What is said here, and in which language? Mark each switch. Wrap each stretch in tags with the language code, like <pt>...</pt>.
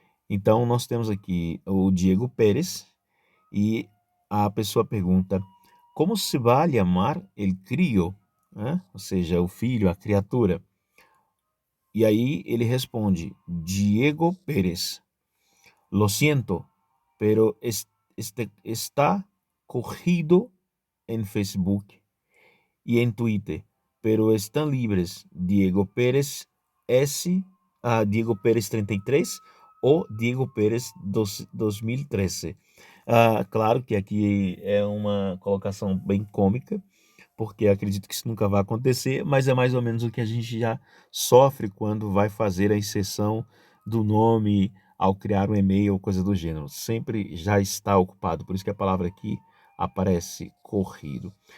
<pt>Então, nós temos aqui o Diego Pérez e a pessoa pergunta:</pt> <es>como se vai chamar el crio?</es> <pt>Ou seja, o filho, a criatura. E aí ele responde: Diego Pérez.</pt> <es>Lo siento, pero está corrido en Facebook y en Twitter, pero están libres Diego Pérez S, Diego Pérez 33 ou Diego Pérez 2013.</es> <pt>Claro que aqui é uma colocação bem cômica, porque acredito que isso nunca vai acontecer, mas é mais ou menos o que a gente já sofre quando vai fazer a inserção do nome ao criar um e-mail ou coisa do gênero. Sempre já está ocupado, por isso que a palavra aqui aparece corrido.</pt>